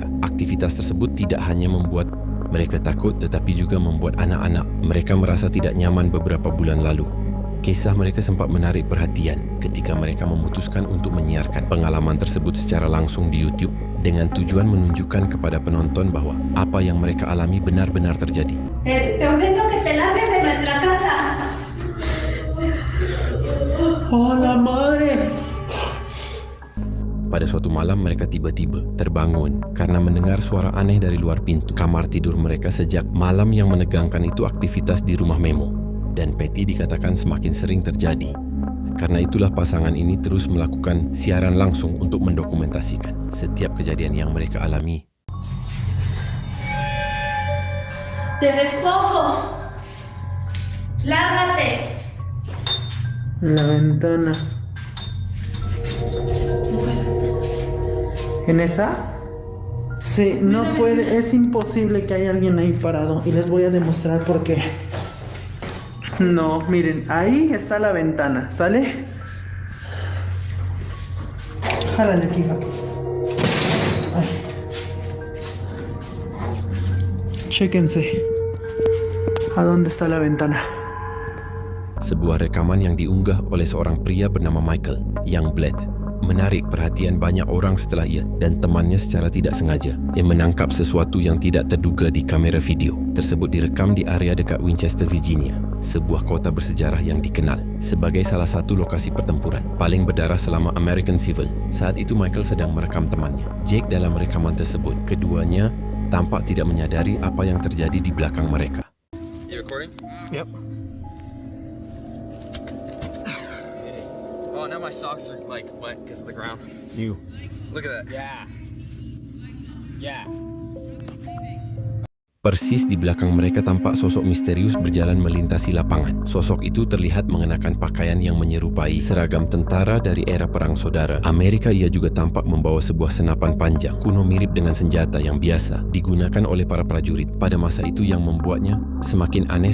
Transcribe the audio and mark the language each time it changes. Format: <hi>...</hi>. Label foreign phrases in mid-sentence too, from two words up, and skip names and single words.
<id>Aktivitas tersebut tidak hanya membuat mereka takut tetapi juga membuat anak-anak mereka merasa tidak nyaman beberapa bulan lalu. Kisah mereka sempat menarik perhatian ketika mereka memutuskan untuk menyiarkan pengalaman tersebut secara langsung di YouTube dengan tujuan menunjukkan kepada penonton bahwa apa yang mereka alami benar-benar terjadi.</id> <es>Te ordeno que te largues de nuestra casa. ¡Hola, madre! Pada suatu malam mereka tiba-tiba terbangun karena mendengar suara aneh dari luar pintu kamar tidur mereka. Sejak malam yang menegangkan itu aktivitas di rumah Memo dan Patty dikatakan semakin sering terjadi. Karena itulah pasangan ini terus melakukan siaran langsung untuk mendokumentasikan setiap kejadian yang mereka alami. Te despojo. Lárgate. La ventana. ¿En esa? Sí, no puede, es imposible que haya alguien ahí parado. Y les voy a demostrar por qué. No, miren, ahí está la ventana, ¿sale? Jálale aquí, Gato. Ay. Chéquense. ¿A dónde está la ventana?</es> <id>Sebuah rekaman yang diunggah oleh seorang pria bernama Michael Youngblood menarik perhatian banyak orang setelah ia dan temannya secara tidak sengaja menangkap sesuatu yang tidak terduga di kamera video. Tersebut direkam di area dekat Winchester, Virginia, sebuah kota bersejarah yang dikenal sebagai salah satu lokasi pertempuran paling berdarah selama American Civil. Saat itu Michael sedang merekam temannya, Jake. Dalam rekaman tersebut, keduanya tampak tidak menyadari apa yang terjadi di belakang mereka.</id> <en>You recording? Yep. Oh, now my socks are like wet because of the ground. You. Look at that. Yeah. Yeah.</en> <id>Persis di belakang mereka tampak sosok misterius berjalan melintasi lapangan. Sosok itu terlihat mengenakan pakaian yang menyerupai seragam tentara dari era Perang Saudara Amerika. Ia juga tampak membawa sebuah senapan panjang kuno mirip dengan senjata yang biasa digunakan oleh para prajurit pada masa itu, yang membuatnya semakin aneh.</id>